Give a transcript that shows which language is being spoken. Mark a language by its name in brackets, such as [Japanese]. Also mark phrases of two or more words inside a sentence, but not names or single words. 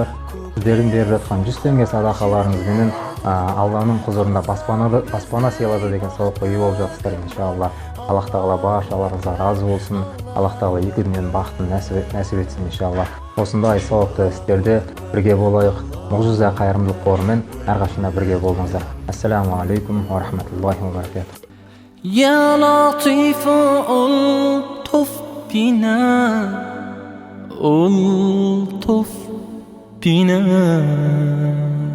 [Kazakh] Сіздердің беріп жатқан 100 теңге садақаларыңызбенен Алланың құзырында баспана сыйлады деген сауапқа ие болып жатсыздар иншалла. Аллах тағала баршаларыңызға разы болсын. Аллах тағала екі дүниенің бақытын нәсіп етсін иншалла. Осындай сауапты істерде бірге болайық. Мұғжиза қайырымдылық қорымен әрқашанда бірге болыңыздар. [Arabic] السلام عليكم ورحمة الله وبركاته. يا لطيف ألطف بنا ألطف بنا